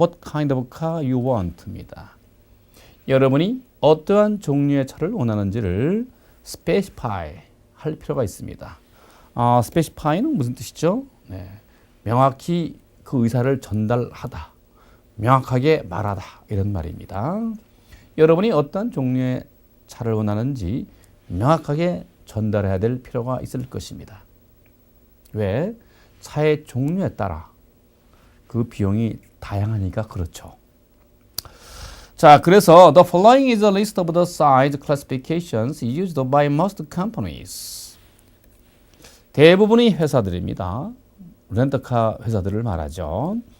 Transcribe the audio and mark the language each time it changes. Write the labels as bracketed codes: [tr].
[en] What kind of car you want입니다. [ko] 여러분이 어떠한 종류의 차를 원하는지를 specify 할 필요가 있습니다. specify는 무슨 뜻이죠? 명확히 그 의사를 전달하다, 명확하게 말하다 이런 말입니다. 여러분이 어떠한 종류의 차를 원하는지 명확하게 전달해야 될 필요가 있을 것입니다. 왜? 차의 종류에 따라 그 비용이 다양하니까 그렇죠. 자, 그래서 [en] the following is a list of the size classifications used by most companies. [ko] 대부분의 회사들입니다. 렌터카 회사들을 말하죠.